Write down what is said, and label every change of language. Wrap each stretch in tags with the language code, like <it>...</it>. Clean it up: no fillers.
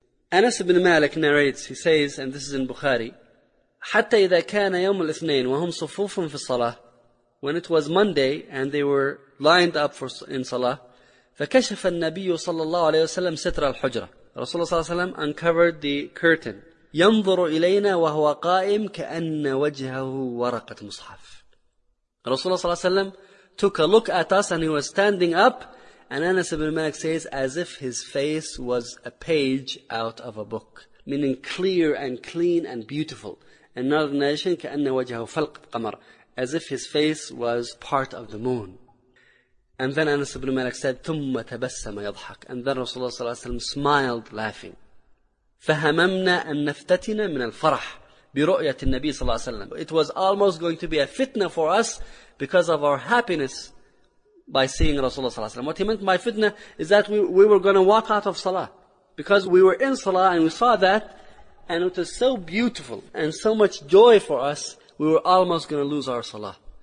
<en>Anas ibn Malik narrates, he says, and this is in Bukhari,</en> <ar>حتى إذا كان يوم الاثنين وهم صفوف في الصلاة,</ar> <en>when it was Monday and they were lined up for in salah,</en> <ar>فكشف النبي صلى الله عليه وسلم ستر الحجرة.</ar> <en>Rasulullah صلى الله عليه وسلم uncovered the curtain.</en> <ar>ينظر إلينا وهو قائم كأن وجهه ورقة مصحف.</ar> <en>Rasulullah صلى الله عليه وسلم took a look at us and he was standing up, and Anas ibn Malik says, as if his face was a page out of a book, meaning clear and clean and beautiful. Another narration,</en> <ar>كأن وجهه فلق قمر,</ar> <en>as if his face was part of the moon. And then Anas ibn Malik said,</en> <ar>ثم تبسم يضحك.</ar> <en>And then Rasulullah صلى الله عليه وسلم smiled laughing.</en> <ar>فهممنا أن نفتتنا من الفرح برؤية النبي صلى الله عليه وسلم.</ar> <en>It was almost going to be a fitna for us because of our happiness by seeing Rasulullah صلى الله عليه وسلم. What he meant by fitna is that we were going to walk out of salah, because we were in salah and we saw that, and it was so beautiful and so much joy for us, we were almost going to lose our salah.</en>